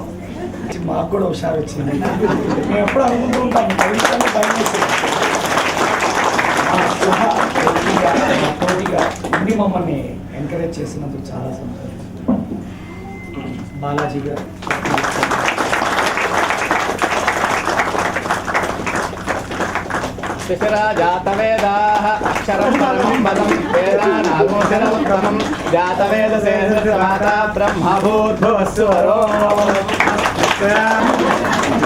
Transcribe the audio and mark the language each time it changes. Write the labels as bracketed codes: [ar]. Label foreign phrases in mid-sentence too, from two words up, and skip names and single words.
[te] మాకు కూడా హుషారు వచ్చింది. మేము ఎప్పుడు అనుకుంటూ ఉంటాము భవిష్యత్తు తోటిగా ఇన్ని మమ్మల్ని ఎంకరేజ్ చేసినందుకు చాలా సంతోషం. బాలాజీ గారు [sa] जातवेदाः अक्षरं परमं पदं वेदानागोचरमुत्तमं जातवेदसे माता ब्रह्मभूर्भुवस्सुवरो